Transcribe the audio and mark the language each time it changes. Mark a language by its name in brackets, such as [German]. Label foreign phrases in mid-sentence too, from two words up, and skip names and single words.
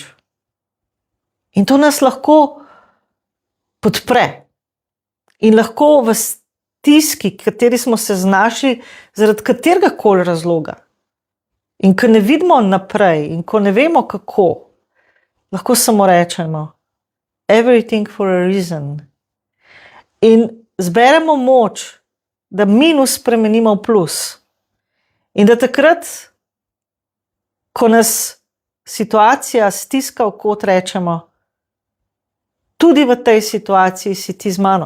[Slovenian] In to nas lahko podpre. In lahko v stiski, kateri smo se znašli, zaradi katerega koli razloga. In ko ne vidimo naprej, in ko ne vemo kako, lahko samo rečemo [English] everything for a reason. [Slovenian] In zberemo moč, da minus spremenimo v plus. In da takrat, ko nas situacija stiska v kot, rečemo, tudi v tej situaciji si ti z mano.